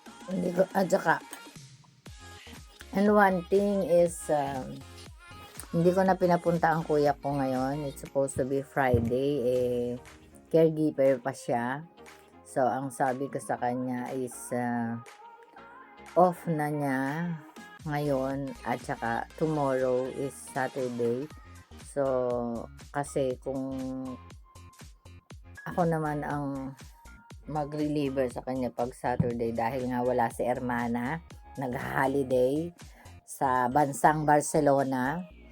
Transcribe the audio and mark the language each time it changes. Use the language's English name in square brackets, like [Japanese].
[Filipino] Hindi ko, at saka, [English] and one thing is, [Filipino] hindi ko na pinapunta ang kuya ko ngayon. [English] It's supposed to be Friday. [Filipino] Caregiver pa siya. So, ang sabi ko sa kanya is, off na niya ngayon at saka [English] tomorrow is Saturday. [Filipino] So, kasi kung ako naman ang mag-reliever sa kanya pag Saturday dahil nga wala si Hermana, nag-holiday sa bansang Barcelona.